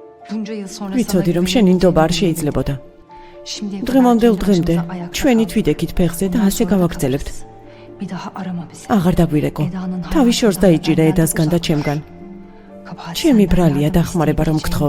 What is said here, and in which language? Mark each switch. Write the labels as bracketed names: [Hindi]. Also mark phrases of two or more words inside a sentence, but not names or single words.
[Turkish] Bunca yıl sonra [Georgian] ვიცოდი რომ შენი ნდობა არ შეიძლებოდა. დღევანდელ დღემდე ჩვენი თვიდექით ფეხზე და ასე გავაგრძელებთ. [Turkish] Bir daha arama bizi. [Georgian] აღარ დაგვირეკო. თავის შორს დაიჭირე ედასგან და ჩემგან. ჩემი ბრალია დახმარება რომ გთხოვე.